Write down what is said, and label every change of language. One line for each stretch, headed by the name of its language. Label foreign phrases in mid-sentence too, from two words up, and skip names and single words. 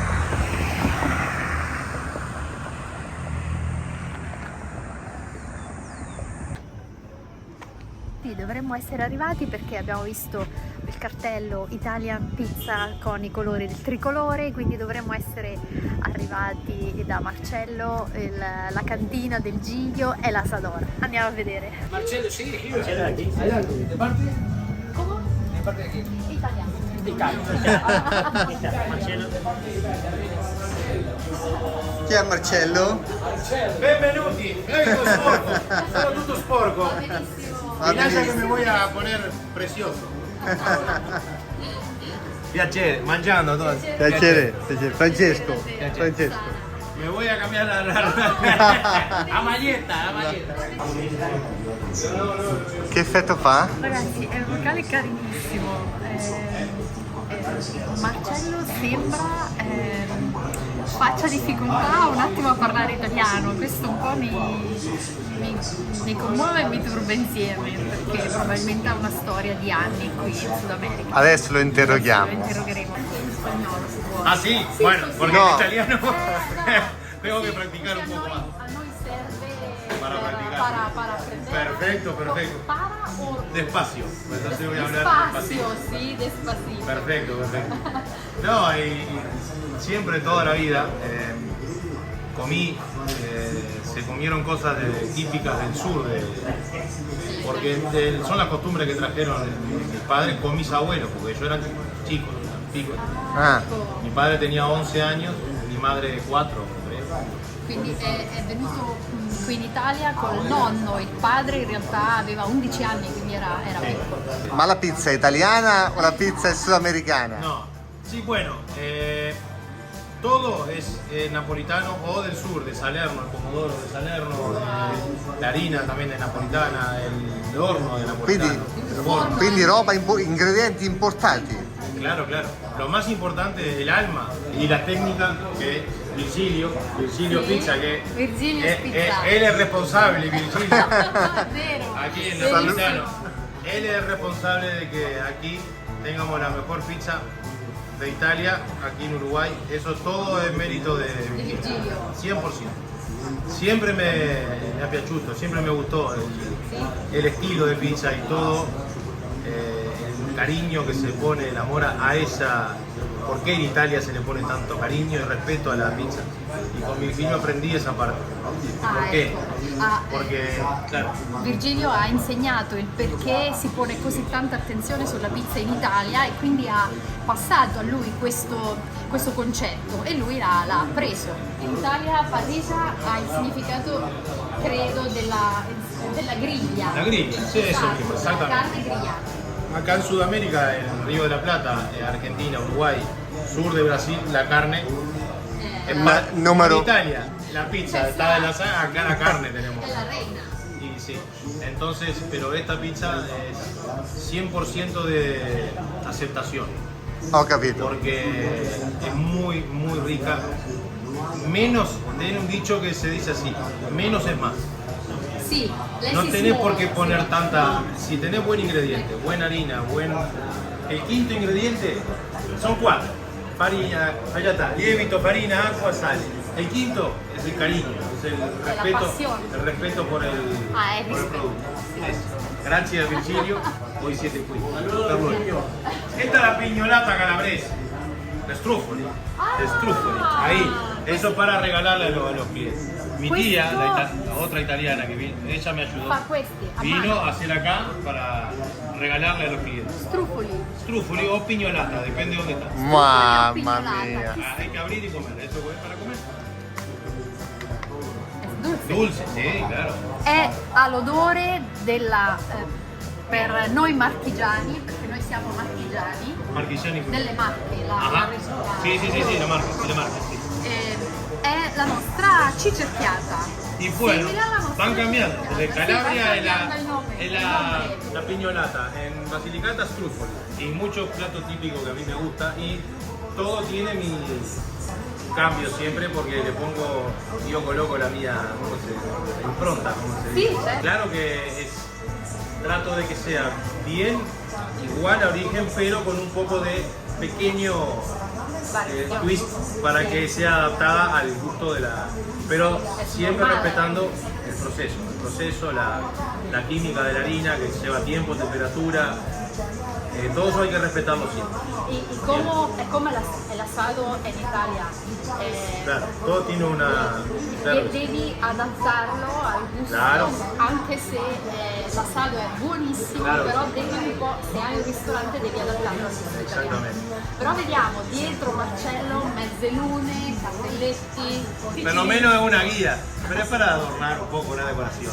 Italian: Dovremmo essere arrivati perché abbiamo visto il cartello Italian Pizza con i colori del tricolore, quindi dovremmo essere arrivati da Marcello, la cantina del Giglio e la Sador. Andiamo a vedere.
Spanish: Marcello, sì, Marcello aquí. ¿De parte? ¿Cómo? ¿De parte de quién?
Italian: Italiano. Marcello. Chi è Marcello? Benvenuti, vengo sporco, sono tutto sporco. Benissimo.
Spanish: Mirá que me voy a poner precioso.
Italian: Piacere, mangiando todo. Piacere, Francesco. Piacere. Francesco.
Spanish: Me voy a cambiar la
Italian: A maglietta, a maglietta. Che effetto fa? Ragazzi, è un locale carinissimo. Marcello sembra faccia difficoltà un attimo a parlare italiano, questo un po' mi commuove e mi turba insieme, perché probabilmente ha una storia di anni qui in Sud America. Adesso lo interroghiamo. Lo interrogheremo in spagnolo, se vuole.
Spanish: Ah sí, bueno, porque No. en italiano tengo que practicar un poco más.
Italian: A noi serve
Spanish: Para practicar. para aprender. Perfecto, perfecto. Para o Despacio, entonces voy a hablar despacio, despacito. sí, despacito. Perfecto, perfecto. No, y siempre, toda la vida, comí, se comieron cosas típicas del sur, porque son las costumbres que trajeron mis padres con mis abuelos, porque yo era chico, pico. Ah, Mi padre tenía 11 años, mi madre 4 o 3.
Italian: Quindi è venuto qui in Italia col nonno, il padre in realtà aveva 11 anni, quindi era piccolo. ma la pizza è italiana o la pizza è sudamericana?
Spanish: No, sí, bueno, todo es napolitano o del sur, de Salerno, el pomodoro de Salerno, la harina también es napolitana, el horno de napolitano. el forno.
Italian: Quindi roba, ingredienti importati.
Spanish: Claro, claro. Lo más importante es el alma y la técnica que Virgilio Sí, Pizza, que Virgilio Pizza. él es responsable, Virgilio,
Italian: Vero.
Spanish: aquí en
Italian: Bellissimo.
Spanish: Napolitano. Él es responsable de que aquí tengamos la mejor pizza de Italia, aquí en Uruguay. Eso todo es mérito de Virgilio. 100%. Siempre me
Italian: ha piaciuto,
Spanish: siempre me gustó el estilo de pizza y todo, el cariño que se pone, el amor a esa. ¿Por qué en Italia se le pone tanto cariño y respeto a la pizza? Y con Virgilio aprendí esa parte. ¿Por qué?
Italian: Ecco. Ah,
Spanish: Porque, claro,
Italian: Virgilio ha insegnato il perché si pone così tanta attenzione sulla pizza in Italia e quindi ha passato a lui questo concetto e lui l'ha preso. In Italia parrilla ha il significato, credo, della griglia. la griglia,
Spanish: sí, eso mismo, La exactamente.
Italian: carne grigliata.
Spanish: Acá en Sudamérica, en Río de la Plata, Argentina, Uruguay, sur de Brasil, la carne es más. número- En Italia, la pizza está de la saga, acá la carne tenemos.
Italian: È la reina.
Spanish: Y sí, entonces, pero esta pizza es 100% de aceptación,
Italian: Ho capito.
Spanish: porque es muy, muy rica. Menos, tiene un dicho que se dice así, menos es más.
Italian: Sì, lei
Spanish: No si tenés
Italian: smuove,
Spanish: por qué
Italian: sì.
Spanish: poner tanta. Si tenés buen ingrediente, buena harina, el quinto ingrediente son 4. Farina, allá está,
Italian: lievito, farina,
Spanish: agua, sal. El quinto es el cariño, es pasión. el respeto por el, Ah, es por el respeto. producto. Eso. Gracias Virgilio, hoy 7 qui. Esta es la piñolata calabresa, de strufoli, ahí, eso para regalarle a los clientes. Mi
Italian: questo
Spanish: tía, la otra italiana que vino, ella me ayudó.
Italian: fa questi a
Spanish: Vino
Italian: mano.
Spanish: a hacer acá para regalarle a los clientes.
Italian: Strufoli.
Spanish: Trufoli o piñolata, depende de dónde está.
Italian: Mamma Pignolata. mia.
Spanish: Ah, hay que abrir y comer, eso es para comer.
Italian: È dulce.
Spanish: Dulce, sí, claro.
Italian: Ha l'odore della per noi marchigiani, perché noi siamo marchigiani, Marchigiani. delle Marche, la
Spanish: Ajá.
Italian: regione.
Spanish: Sí, la marca, sí.
Italian: È la nostra cicerchiata.
Spanish: Y bueno,
Italian: Simile alla nostra
Spanish: van cambiando.
Italian: cicerchiata.
Spanish: De
Italian: Sì,
Spanish: Calabria
Italian: va
Spanish: es
Italian: cambiando il nome, il nome.
Spanish: la piñolata, en Basilicata es trufoli. Y muchos platos típicos que a mí me gusta y todo tiene mi cambio siempre porque le pongo, yo coloco la mía, ¿cómo se dice? Impronta, ¿cómo se dice? Sí, certo. Claro que trato de que sea bien igual a origen, pero con un poco de pequeño twist para que sea adaptada al gusto de la... Pero siempre respetando el proceso, la química de la harina que lleva tiempo, temperatura, todo eso hay que respetarlo siempre. Y come el asado en Italia. Claro, todo tiene una... Claro,
Italian: Devi adattarlo al gusto,
Spanish: Claro.
Italian: anche se l'asado è buonissimo,
Spanish: Claro.
Italian: però devi un po', se hai un ristorante devi adattarlo al gusto italiano.
Spanish: Exactamente.
Italian: Però vediamo dietro Marcello, mezze lune, cartelletti.
Spanish: por lo menos es una guía, pero es para adornar un poco una decoración.